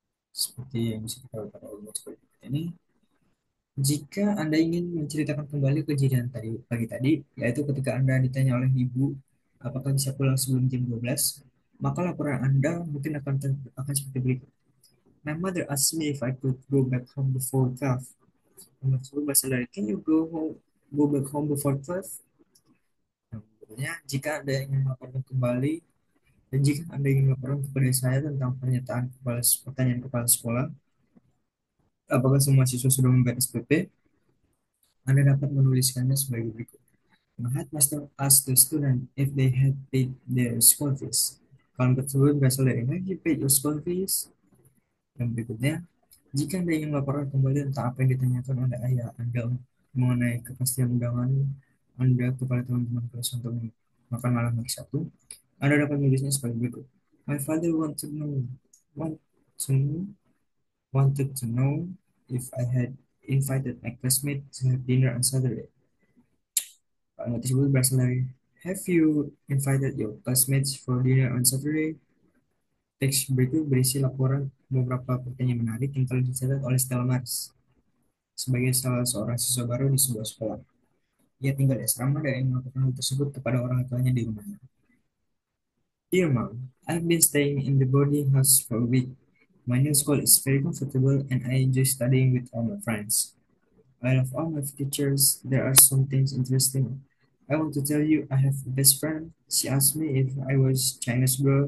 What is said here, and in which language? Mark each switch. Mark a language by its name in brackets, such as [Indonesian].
[Indonesian] Seperti yang bisa kita lihat pada seperti ini. Jika Anda ingin menceritakan kembali kejadian tadi pagi tadi, yaitu ketika Anda ditanya oleh ibu apakah bisa pulang sebelum jam 12, maka laporan Anda mungkin akan seperti berikut. [English] My mother asked me if I could go back home before 12. [Indonesian] Maksud bahasa dari, [English] can you go back home before 12? [Indonesian] Nah, berikutnya, jika Anda ingin melaporkan kembali dan jika Anda ingin melaporkan kepada saya tentang pertanyaan kepala sekolah, apakah semua siswa sudah membayar SPP? Anda dapat menuliskannya sebagai berikut. [English] My headmaster asked the student if they had paid their school fees. [Indonesian] Kalimat tersebut berasal dari [English] have you paid your school fees? [Indonesian] Yang berikutnya, jika Anda ingin melaporkan kembali tentang apa yang ditanyakan oleh ayah Anda mengenai kepastian undangan Anda kepada teman-teman kelas untuk makan malam hari Sabtu, Anda dapat menulisnya sebagai berikut. [English] My father want to know, wanted to know if I had invited my classmates to have dinner on Saturday. [Indonesian] Kalimat tersebut berasal dari [English] have you invited your classmates for dinner on Saturday? [Indonesian] Teks berikut berisi laporan beberapa pertanyaan menarik yang telah dicatat oleh Stella Maris sebagai salah seorang siswa baru di sebuah sekolah. Ia tinggal di asrama dan ingin melakukan hal tersebut kepada orang tuanya di rumahnya. [English] Dear Mom, I've been staying in the boarding house for a week. My new school is very comfortable and I enjoy studying with all my friends. I love all my teachers. There are some things interesting. I want to tell you I have a best friend. She asked me if I was Chinese girl.